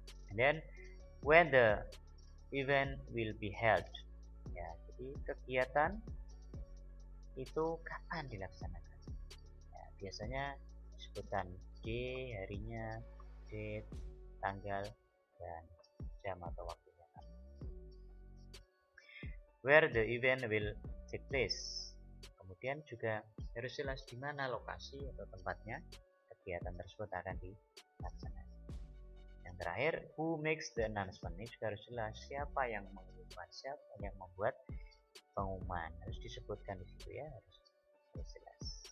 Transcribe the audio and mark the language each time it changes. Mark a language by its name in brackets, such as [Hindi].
[English] And then when the event will be held, [Indonesian] ya jadi kegiatan itu kapan dilaksanakan? Ya, biasanya disebutkan day, harinya, date, tanggal, dan jam atau waktunya. [English] Where the event will take place. [Indonesian] Kemudian juga harus jelas di mana lokasi atau tempatnya kegiatan tersebut akan dilaksanakan. Yang terakhir, [English] who makes the announcement, [Indonesian] ini juga harus jelas siapa yang mengumumkan, siapa yang membuat pengumuman, harus disebutkan di situ ya, harus jelas.